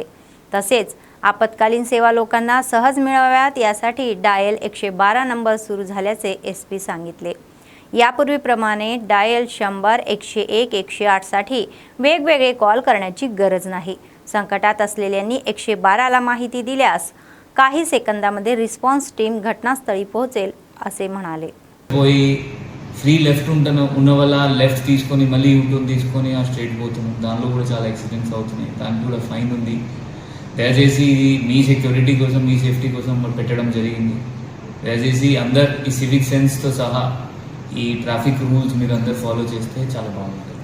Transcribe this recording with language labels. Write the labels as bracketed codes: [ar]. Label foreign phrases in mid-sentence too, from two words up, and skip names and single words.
[mr] तसेच आपत्कालीन सेवा लोकांना सहज मिळाव्यात यासाठी डायल 112 नंबर सुरू झाल्याचे एसपी सांगितले. यापूर्वीप्रमाणे डायल 100, 101, 108 साठी वेगवेगळे कॉल करण्याची गरज नाही. संकटात असलेल्यांनी 112ला माहिती दिल्यास काही सेकंदामध्ये [en] response team [mr] घटनास्थळी पोहोचेल असे म्हणाले. [te] పోయి [en] free left [te] ఉన్న వల్ల లెఫ్ట్ తీసుకొని మళ్ళీ యూటర్న్ తీసుకొని ఆ స్ట్రైట్ పోతున్నాం. దానిలో కూడా చాలా యాక్సిడెంట్స్ అవుతున్నాయి. దానికి కూడా ఫైన్ ఉంది. దయచేసి ఇది మీ సెక్యూరిటీ కోసం, మీ సేఫ్టీ కోసం పెట్టడం జరిగింది. దయచేసి అందరు ఈ [en] civic sense [te] సహా ఈ [en] traffic rules [te] మీరు అందరు ఫాలో చేస్తే చాలా బాగుంటుంది.